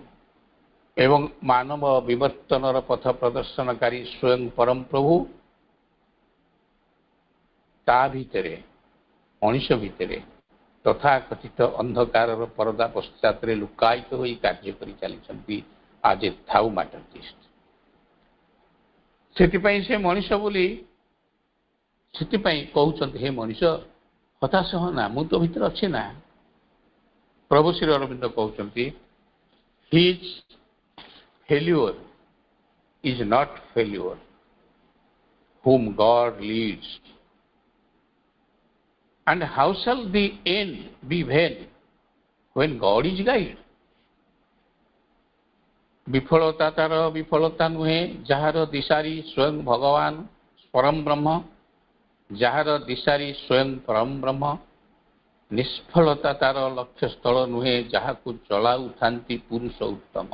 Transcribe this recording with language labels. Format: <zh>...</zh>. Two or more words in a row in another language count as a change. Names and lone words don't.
<or>ଏବଂ ମାନବ ବିବର୍ତ୍ତନର ପଥ ପ୍ରଦର୍ଶନକାରୀ ସ୍ୱୟଂ ପରମ ପ୍ରଭୁ ତା ଭିତରେ, ମଣିଷ ଭିତରେ ତଥାକଥିତ ଅନ୍ଧକାରର ପରଦା ପଶ୍ଚାତରେ ଲୁକାୟିତ ହୋଇ କାର୍ଯ୍ୟ କରି ଚାଲିଛନ୍ତି ଆଜ ଏ ଥାଉମାଟର୍ଜିଷ୍ଟ। ସେଥିପାଇଁ ସେ ମଣିଷ ବୋଲି, ସେଥିପାଇଁ କହୁଛନ୍ତି, ହେ ମଣିଷ ହତାଶ ହନା, ମୁଁ ତ ଭିତରେ ଅଛି ନା। ପ୍ରଭୁ ଶ୍ରୀ ଅରବିନ୍ଦ କହୁଛନ୍ତି,</or> <en>ହିଜ୍ failure is not failure whom God leads, and how shall the end be vain when God is guide?</en> <or>ବିଫଳତା ତାର ବିଫଳତା ନୁହେଁ, ଯାହାର ଦିଶାରୀ ସ୍ୱୟଂ ଭଗବାନ ପରମ ବ୍ରହ୍ମ, ଯାହାର ଦିଶାରୀ ସ୍ୱୟଂ ପରମ ବ୍ରହ୍ମ। ନିଷ୍ଫଳତା ତାର ଲକ୍ଷ୍ୟସ୍ଥଳ ନୁହେଁ, ଯାହାକୁ ଚଳାଉଥାନ୍ତି ପୁରୁଷ ଉତ୍ତମ।</or>